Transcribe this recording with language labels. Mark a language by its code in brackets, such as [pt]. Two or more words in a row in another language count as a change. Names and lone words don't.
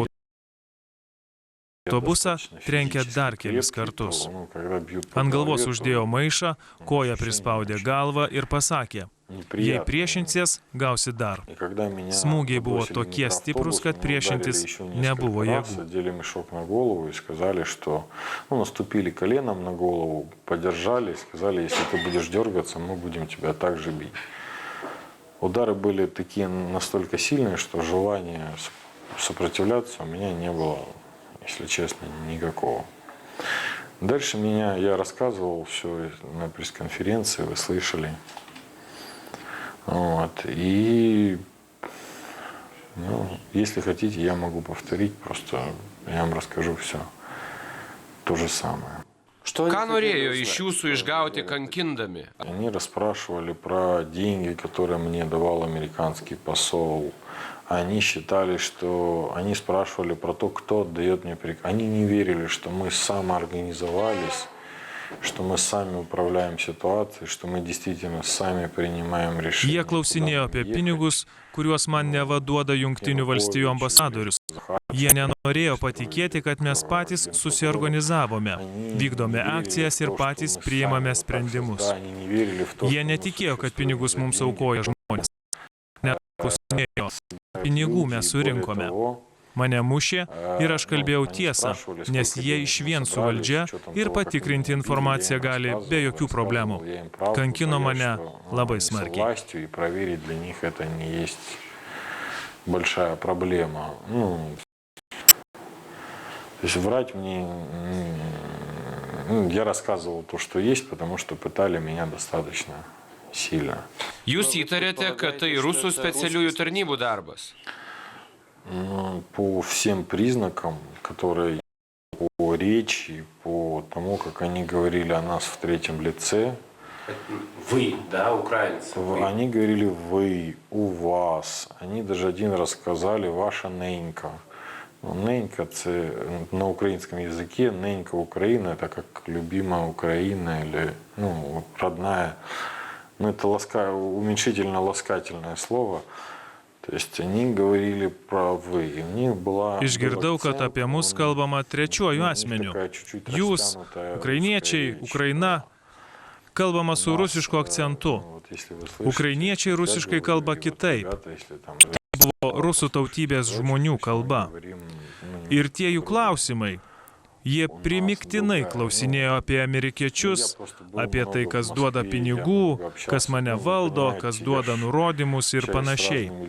[lt] Autobusą trenkė dar kelis kartus. Ant galvos uždėjo maišą, koją prispaudė galvą ir pasakė, jei priešinsies, gausi dar. Smūgiai buvo tokie stiprus, kad priešintis nebuvo jėgų. [ru] Одели мешок на голову и сказали, что наступили коленом на голову, подержали и сказали, если ты будешь дергаться, мы будем тебя также бить. Удары были такие настолько сильные, что желания сопротивляться у меня не было, если честно, никакого. Дальше я рассказывал все на пресс-конференции, вы слышали. И если хотите, я могу повторить, просто я вам расскажу все. То же самое. [lt] Ką norėjo iš jūsų išgauti kankindami? [ru] Они расспрашивали про деньги, которые мне давал американский посол. Они считали, что... Они спрашивали про то, кто отдает мне приказ. Они не верили, что мы самоорганизовались, что мы сами управляем ситуацией, что мы действительно сами принимаем решения. [lt] Jie klausinėjo apie pinigus, kuriuos man nevaduoda Jungtinių valstijų ambasadorius. Jie nenorėjo patikėti, kad mes patys susiorganizavome, vykdome akcijas ir patys priimame sprendimus. Jie netikėjo, kad pinigus mums aukoja žmonės. Neklausinėjo, pinigų mes surinkome. Mane mušė ir aš kalbėjau tiesą, nes jie išvien su valdžia ir patikrinti informaciją gali be jokių problemų. Kankino mane labai smarkiai. [ru] Большая проблема. То есть врать мне... Я рассказывал то, что есть, потому что пытали меня достаточно сильно. [lt] Jūs įtarėte, kad tai rusų specialiųjų tarnybų darbas? [ru] По всем признакам, которые по речи, по тому, как они говорили о нас в третьем лице. Вы, да, украинцы? Они говорили «вы», «у вас». Они даже один раз сказали «ваша ненька». Ненька – [uk] це на українському язикі, [ru] ненька Украина – это как любимая Украина или родная. Это уменьшительно-ласкательное слово. То есть они говорили про «вы». У них была... [lt] Išgirdau, kad apie mus kalbama trečiuoju asmeniu. Jūs, ukrainiečiai, Ukraina, kalbama su rusišku akcentu. Ukrainiečiai rusiškai kalba kitaip. Tai buvo rusų tautybės žmonių kalba. Ir tie jų klausimai, jie primiktinai klausinėjo apie amerikiečius, apie tai, kas duoda pinigų, kas mane valdo, kas duoda nurodymus ir panašiai.